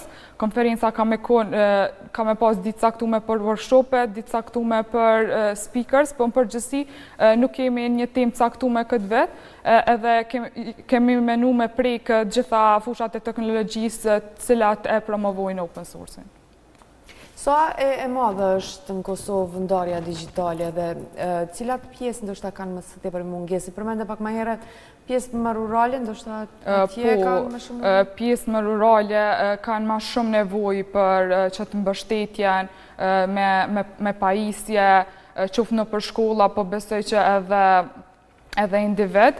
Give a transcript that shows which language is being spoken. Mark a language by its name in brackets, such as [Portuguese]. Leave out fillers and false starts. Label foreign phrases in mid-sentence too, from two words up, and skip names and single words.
[Albanian] Konferenca ka me pas ditë caktume për workshope, ditë caktume për speakers, po në përgjithësi nuk kemi një temë caktume këtë vetë, edhe kemi menu me prek gjitha fushat e teknologjisë cilat e promovojnë [English] open source- [Albanian] in. Sa e madhe është në Kosovë ndarja digjitale dhe cilat pjesë ndoshta kanë më së tepër mungesi? Përmende pak më herët pjesë më rurale, ndoshta atje kanë më shumë? Pjesë më rurale kanë më shumë nevojë për çet mbështetjen me pajisje, qoftë nëpër shkolla, po besoj që edhe individ.